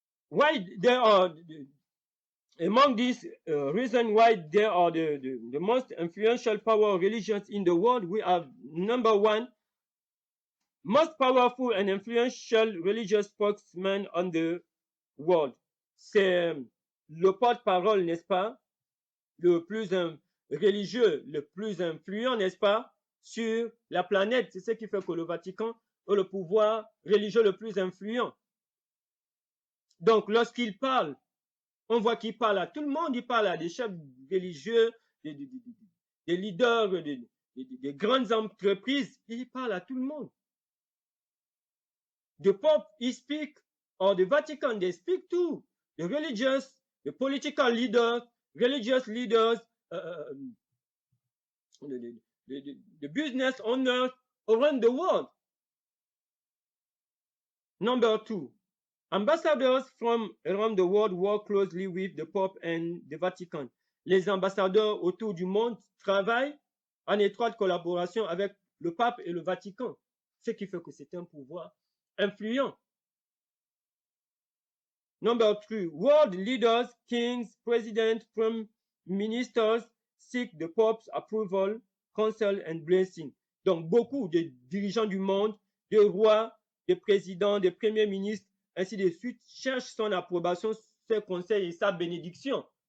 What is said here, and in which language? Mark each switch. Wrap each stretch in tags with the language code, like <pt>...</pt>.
<en>Why there are, among these reasons why there are the most influential power religions in the world, we have number one, most powerful and influential religious spokesman on the world.</en> <fr>C'est le porte-parole, n'est-ce pas, le plus religieux, le plus influent, n'est-ce pas, sur la planète. C'est ce qui fait que le Vatican a le pouvoir religieux le plus influent. Donc, lorsqu'il parle, on voit qu'il parle à tout le monde, il parle à des chefs religieux, des leaders, des grandes entreprises, il parle à tout le monde.</fr> <en>The Pope, he speak, or the Vatican, they speak to the religious, the political leaders, religious leaders, the business owners around the world. Number two, ambassadors from around the world work closely with the Pope and the Vatican.</en> <fr>Les ambassadeurs autour du monde travaillent en étroite collaboration avec le Pape et le Vatican, ce qui fait que c'est un pouvoir influent.</fr> <en>Number three, world leaders, kings, presidents, prime ministers seek the Pope's approval, counsel and blessing.</en> <fr>Donc, beaucoup de dirigeants du monde, de rois, de présidents, de premiers ministres, ainsi de suite, cherchent son approbation, ses conseils et sa bénédiction.</fr>